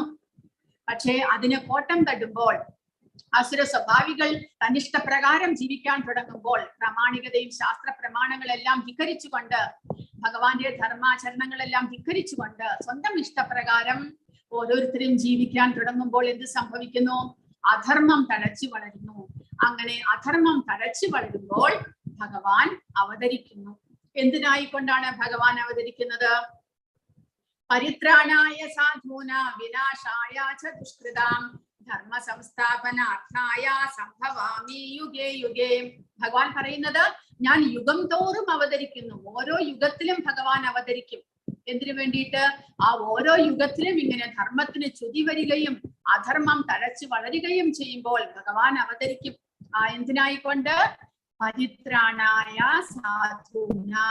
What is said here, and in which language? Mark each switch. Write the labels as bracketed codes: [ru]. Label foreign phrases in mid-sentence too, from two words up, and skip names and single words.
[ml] പക്ഷേ അതിന് കോട്ടം തട്ടുമ്പോൾ, അസുര സ്വഭാവികൾ തന്നിഷ്ടപ്രകാരം ജീവിക്കാൻ തുടങ്ങുമ്പോൾ, പ്രാമാണികതയും ശാസ്ത്ര പ്രമാണങ്ങളെല്ലാം ധിക്കരിച്ചുകൊണ്ട്, ഭഗവാന്റെ ധർമാചരണങ്ങളെല്ലാം ധിക്കരിച്ചുകൊണ്ട് സ്വന്തം ഇഷ്ടപ്രകാരം ഓരോരുത്തരും ജീവിക്കാൻ തുടങ്ങുമ്പോൾ എന്ത് സംഭവിക്കുന്നു? അധർമ്മം തഴച്ചു വളരുന്നു. അങ്ങനെ അധർമ്മം തഴച്ചു വളരുമ്പോൾ ഭഗവാൻ അവതരിക്കുന്നു. എന്തിനായിക്കൊണ്ടാണ് ഭഗവാൻ അവതരിക്കുന്നത്? [sa] പരിത്രാണായ സാധൂന വിനാശായ ച ദുഷ്കൃതാം ധർമ്മ സംസ്ഥാപനാർത്ഥായ സംഭവാമി യുഗേ യുഗേ. [ml] ഭഗവാൻ പറയുന്നത്, ഞാൻ യുഗം തോറും അവതരിക്കുന്നു. ഓരോ യുഗത്തിലും ഭഗവാൻ അവതരിക്കും. എന്തിനു വേണ്ടിയിട്ട്? ആ ഓരോ യുഗത്തിലും ഇങ്ങനെ ധർമ്മത്തിന് ചുതി വരികയും അധർമ്മം തഴച്ചു വളരുകയും ചെയ്യുമ്പോൾ ഭഗവാൻ അവതരിക്കും. എന്തിനായിക്കൊണ്ട്? [sa] പരിത്രാണായ സാധൂന.